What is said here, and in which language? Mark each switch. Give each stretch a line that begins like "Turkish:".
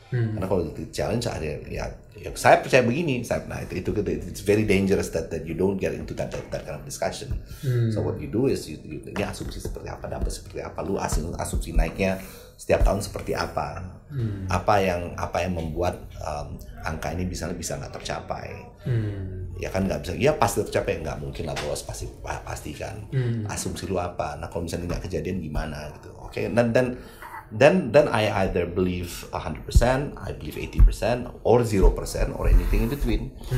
Indonesian: Karena kalau di challenge ada ya saya percaya begini, nah itu
English: it's very dangerous that you don't get into that kind of discussion. So what you do is
Indonesian: ini asumsi seperti apa, dapat seperti apa, lu asumsi naiknya setiap tahun seperti apa, apa yang membuat angka ini bisa nggak tercapai. Ya kan nggak bisa, ya pasti tercapai, nggak mungkin lah bos, pasti kan. Asumsi lu apa, nah kalau misalnya nggak kejadian gimana gitu.
English: Oke, then I either believe 100%, I believe 80%, or 0%, or anything in between.